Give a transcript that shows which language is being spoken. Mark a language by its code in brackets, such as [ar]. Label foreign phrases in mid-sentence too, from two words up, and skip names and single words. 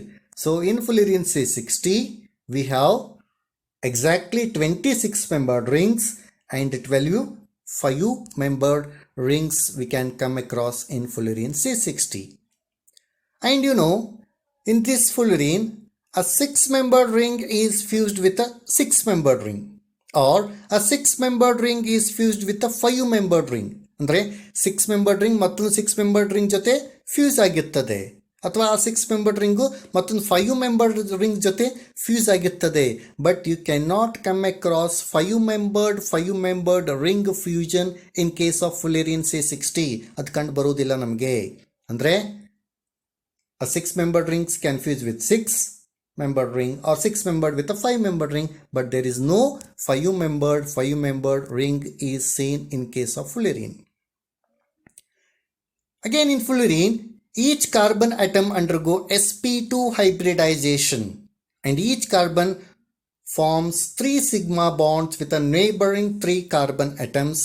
[en] So in Fullerene C60, we have exactly 26 membered rings and 12 5-membered rings we can come across in Fullerene C60. And you know, in this Fullerene, a 6-membered ring is fused with a 6-membered ring, or a 6-membered ring is fused with a 5-membered ring. [kn] ಅಂದ್ರೆ [en] 6-membered ring [kn] ಮತ್ತೊಂದು [en] 6-membered ring [kn] ಜೊತೆ ಫ್ಯೂಸ್ ಆಗಿರ್ತದೆ, ಅಥವಾ ಆ [en] 6-membered ring [kn] ಮತ್ತೊಂದು [en] 5-membered ring [kn] ಜೊತೆ ಫ್ಯೂಸ್ ಆಗಿರ್ತದೆ. [en] But you can not come across 5-membered ring fusion in case of Fullerene C60. [kn] ಅದು ಕಂಡು ಬರುವುದಿಲ್ಲ ನಮಗೆ. [en] ಅಂದ್ರೆ a 6-membered rings can fuse with 6-membered ring or 6-membered with a 5-membered ring, but there is no 5-membered ring is seen in case of Fullerene. Again in Fullerene, each carbon atom undergo sp2 hybridization, and each carbon forms 3 sigma bonds with a neighboring 3 carbon atoms.